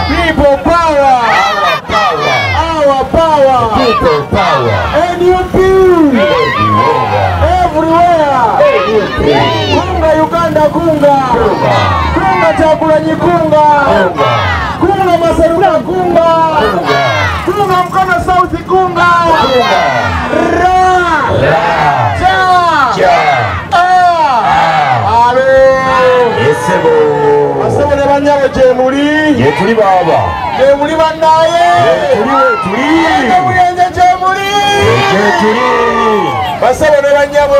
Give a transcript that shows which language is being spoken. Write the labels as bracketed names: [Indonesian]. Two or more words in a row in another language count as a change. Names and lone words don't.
[English] People power, our power. Our power, people power. NUP, everywhere. [Ganda] Kunga Uganda kunga, kunga Kyagulanyi kunga, kunga Maseruka kunga, kunga Mukono South kunga, ra, cha, alo. Asebo ne banyabo gye muli, ye tuli baba, gye muli bannaye, tuli Namuyenje gye muli, tuli basebo ne banyabo